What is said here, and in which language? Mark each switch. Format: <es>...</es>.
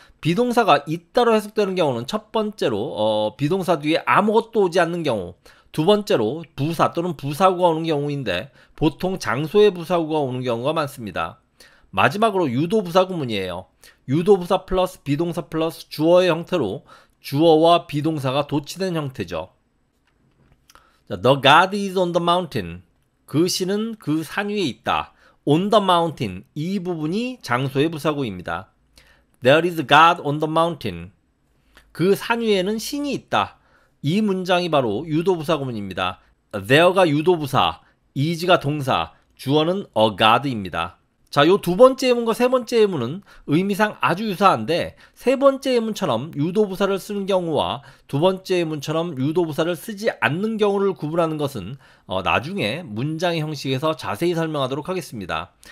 <ko>비동사가 있다로 해석되는 경우는 첫 번째로 비동사 뒤에 아무것도 오지 않는 경우, 두 번째로 부사 또는 부사구가 오는 경우인데 보통 장소의 부사구가 오는 경우가 많습니다. 마지막으로 유도부사 구문이에요. 유도부사 플러스 비동사 플러스 주어의 형태로 주어와 비동사가 도치된 형태죠.</ko> <en>자, The God is on the mountain.</en> <ko>그 신은 그 산 위에 있다.</ko> <en>On the mountain.</en> <ko>이 부분이 장소의 부사구입니다.</ko> <en>There is God on the mountain.</en> <ko>그 산 위에는 신이 있다. 이 문장이 바로 유도부사 구문입니다. There가 유도부사, is가 동사, 주어는 a God입니다. 자, 요 두 번째 예문과 세 번째 예문은 의미상 아주 유사한데 세 번째 예문처럼 유도부사를 쓰는 경우와 두 번째 예문처럼 유도부사를 쓰지 않는 경우를 구분하는 것은 나중에 문장의 형식에서 자세히 설명하도록 하겠습니다.</ko>